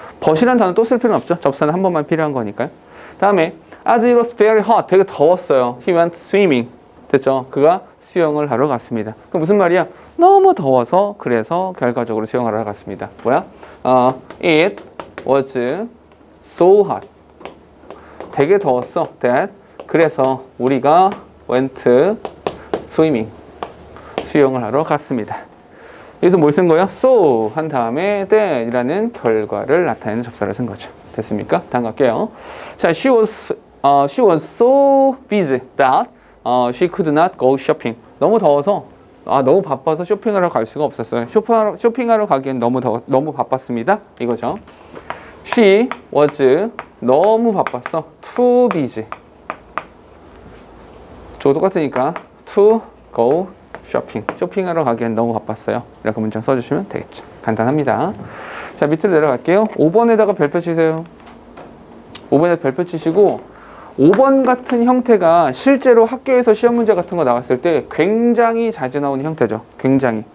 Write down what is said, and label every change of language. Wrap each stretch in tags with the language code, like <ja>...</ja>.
<ko>but이라는 단어 또 쓸 필요는 없죠. 접사는 한 번만 필요한 거니까요. 다음에</ko> <en>as it was very hot</en> <ko>되게 더웠어요.</ko> <en>He went swimming.</en> <ko>됐죠? 그가 수영을 하러 갔습니다. 그 무슨 말이야? 너무 더워서 그래서 결과적으로 수영을 하러 갔습니다. 뭐야?</ko> <en>It was so hot.</en> <ko>되게 더웠어.</ko> <en>That</en> <ko>그래서 우리가</ko> <en>went swimming.</en> <ko>수영을 하러 갔습니다. 여기서 뭘 쓴 거예요? So 한 다음에 that이라는 결과를 나타내는 접사를 쓴 거죠. 됐습니까? 다음 갈게요. 자,</ko> <en>she was so busy that she could not go shopping.</en> <ko>너무 더워서 너무 바빠서 쇼핑하러 갈 수가 없었어요. 쇼핑하러 가기엔 너무 바빴습니다. 이거죠.</ko> <en>She was</en> <ko>너무 바빴어.</ko> <en>too busy.</en> <ko>저도 똑같으니까</ko> <en>to go shopping.</en> <ko>쇼핑하러 가기엔 너무 바빴어요. 이렇게 문장 써주시면 되겠죠. 간단합니다. 자, 밑으로 내려갈게요. 5번에다가 별표 치세요. 5번에다 별표 치시고 5번 같은 형태가 실제로 학교에서 시험 문제 같은 거 나왔을 때 굉장히 자주 나오는 형태죠. 굉장히.</ko>